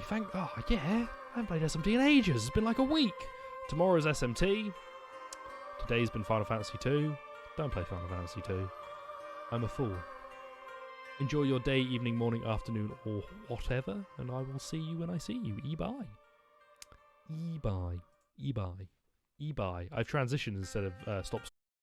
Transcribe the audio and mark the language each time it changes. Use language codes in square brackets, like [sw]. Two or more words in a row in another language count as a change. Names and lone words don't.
[en] Yeah, I haven't played SMT in ages. It's been like a week. Tomorrow's SMT. Today's been Final Fantasy 2. Don't play Final Fantasy 2. I'm a fool. Enjoy your day, evening, morning, afternoon, or whatever, and I will see you when I see you. E-bye. E-bye. E-bye. E-bye. I've transitioned instead of stop